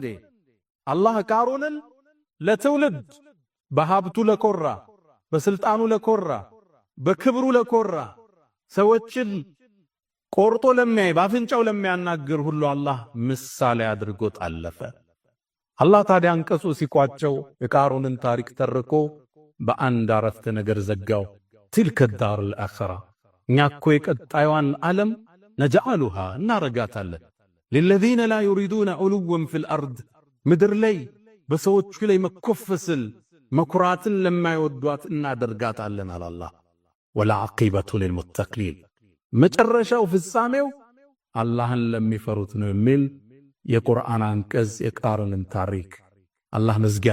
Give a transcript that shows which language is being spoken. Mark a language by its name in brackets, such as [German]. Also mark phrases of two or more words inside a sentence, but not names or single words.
[Amharic] አላህ ቃሩንን ለትውልድ በሀብቱ ለኮራ፣ በስልጣኑ ለኮራ፣ በክብሩ ለኮራ፣ ሰዎችን ቆርጦ ለሚያይ ባፍንጫው ለሚያናግር ሁሉ አላህ ምሳሌ አድርጎ ጣለፈ። አላህ ታዲያ አንቀጹ ሲቋጨው የቃሩንን ታሪክ ተርኮ በአንድ አረፍተ ነገር ዘጋው። [Arabic] تلك الدار الآخرة [Amharic] እኛ እኮ የቀጣዩን ዓለም ነጅዐሉሃ እናረጋታለን [Arabic] للذين لا يريدون علوا في [Amharic] الأرض ምድር ላይ በሰዎቹ ላይ መኮፈስል መኩራትን ለማይወዷት እናደርጋታለን አለ አላህ። [Arabic] والعاقبة للمتقين [Amharic] መጨረሻው ፍጻሜው አላህን ለሚፈሩት ነው የሚል የቁርአን አንቀጽ የቃሩንን ታሪክ አላህ መዝጊያ